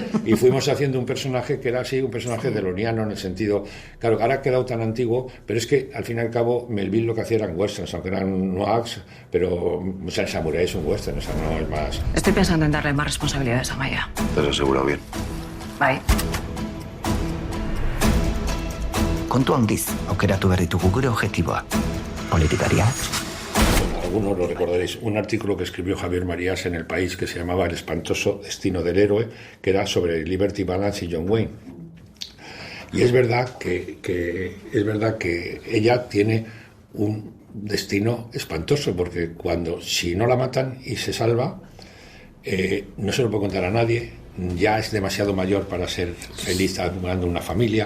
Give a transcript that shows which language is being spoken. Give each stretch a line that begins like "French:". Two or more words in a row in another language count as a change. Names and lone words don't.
Spanish: Y fuimos haciendo un personaje que era así, un personaje deloniano en el sentido... Claro, ahora ha quedado tan antiguo, pero es que al fin y al cabo Melville lo que hacía eran westerns, aunque eran noirs, pero o sea, el Samurai es un western, o sea, no es más... Estoy pensando en darle más responsabilidades a Maya. Te lo aseguro bien.
Basque: Bai. Kontu handiz, aukeratu behar ditugu gure objektiboa. Politikaria.
Spanish: Algunos lo recordaréis, un artículo que escribió Javier Marías en El País que se llamaba El espantoso destino del héroe, que era sobre Liberty Balance y John Wayne. Y es verdad que ella tiene un destino espantoso, porque si no la matan y se salva, no se lo puede contar a nadie, ya es demasiado mayor para ser feliz acumulando una familia.